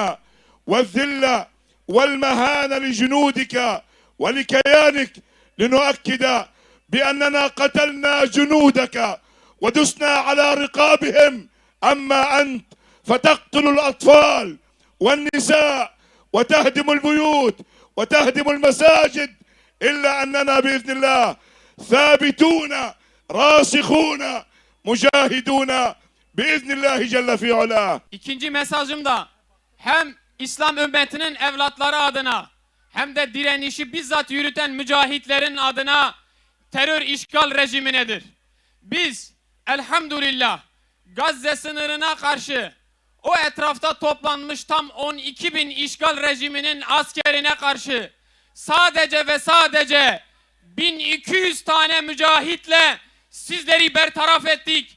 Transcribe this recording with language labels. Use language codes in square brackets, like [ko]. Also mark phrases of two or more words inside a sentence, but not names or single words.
[ar] والذلة والمهانة لجنودك ولكيانك، لنؤكد بأننا قتلنا جنودك ودسنا على رقابهم، أما أنت فتقتل الأطفال والنساء وتهدم البيوت وتهدم المساجد، إلا أننا بإذن الله ثابتون راسخون مجاهدون بإذن الله جل في علاه. [tr] İkinci mesajım da hem İslam ümmetinin evlatları adına hem de direnişi bizzat yürüten mücahitlerin adına terör işgal rejiminedir. Biz elhamdülillah Gazze sınırına karşı o etrafta toplanmış tam 12 bin işgal rejiminin askerine karşı sadece ve sadece 1200 tane mücahitle sizleri bertaraf ettik.